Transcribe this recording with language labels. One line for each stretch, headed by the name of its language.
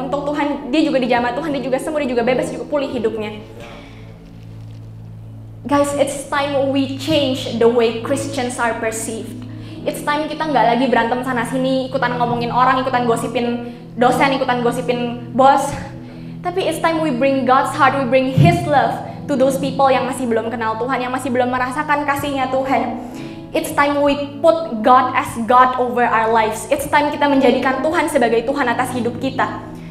Indonesian: Untuk Tuhan, dia juga dijamah Tuhan, dia juga sembuh, dia juga bebas, juga pulih hidupnya.
English: Guys, it's time we change the way Christians are perceived. It's time
Indonesian: kita nggak lagi berantem sana sini, ikutan ngomongin orang, ikutan gosipin dosen, ikutan gosipin bos. Tapi
English: it's time we bring God's heart, we bring His love to those people
Indonesian: yang masih belum kenal Tuhan, yang masih belum merasakan kasih-Nya Tuhan.
English: It's time we put God as God over our lives. It's time
Indonesian: kita menjadikan Tuhan sebagai Tuhan atas hidup kita.